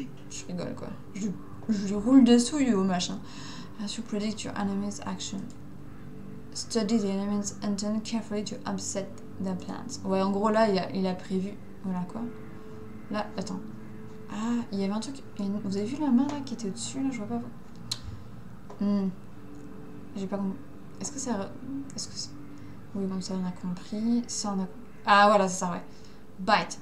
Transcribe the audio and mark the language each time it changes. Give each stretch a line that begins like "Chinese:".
French: Je rigole, quoi. Je roule dessous, yo, machin.
English: As you predict your enemy's action. Study the enemy's intent carefully to upset The plans.
French: Ouais, en gros, là, il a prévu... Voilà, quoi. Là, attends. Ah, il y avait un truc... Vous avez vu la main, là, qui était au-dessus, là? Je vois pas... J'ai pas compris. Est-ce que ça... Oui, bon, ça, on a compris. Ça, on a... Ah, voilà, c'est ça, ouais. Bite.